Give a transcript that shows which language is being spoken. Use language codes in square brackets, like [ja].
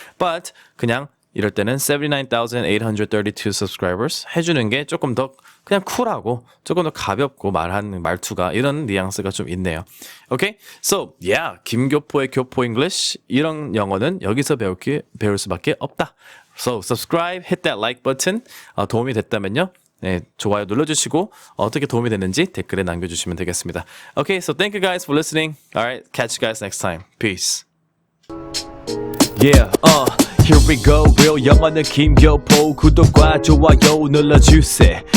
[ko] But 그냥 이럴 때는 79,832 subscribers 해주는 게 조금 더 그냥 쿨하고 조금 더 가볍고 말하는 말투가 이런 뉘앙스가 좀 있네요. [en] Okay? So, yeah. [ko] 김교포의 교포 English 이런 영어는 여기서 배울 수밖에 없다. [en] So, subscribe, hit that like button. [ko] 도움이 됐다면요. 네, 좋아요 눌러주시고 어떻게 도움이 됐는지 댓글에 남겨주시면 되겠습니다. [en] Okay, so thank you guys for listening. Alright, catch you guys next time. Peace. Yeah, here we go. [ko] real 영어는 김교포. 구독과 좋아요 눌러주세요.